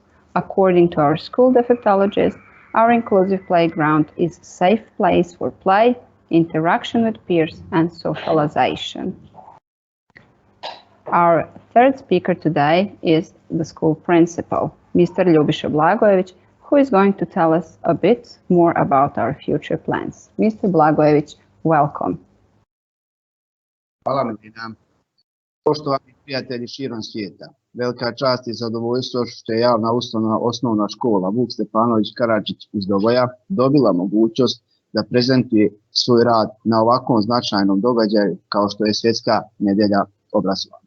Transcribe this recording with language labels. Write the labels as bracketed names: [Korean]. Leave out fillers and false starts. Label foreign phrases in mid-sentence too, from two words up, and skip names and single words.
[English] According to our school defectologist, our inclusive playground is a safe place for play, interaction with peers, and socialization. Our third speaker today is the school principal, Mr. Ljubiša Blagojević, who is going to tell us a bit more about our future plans. Mr. Blagojević, welcome. [Serbian] Hvala Medina. Poštovani prijatelji širom svijeta, velika čast i zadovoljstvo što je javna osnovna škola Vuk Stefanović Karadžić iz Doboja dobila mogućnost da prezentuje svoj rad na ovakvom značajnom događaju kao što je Svjetska nedjelja obrazovanja.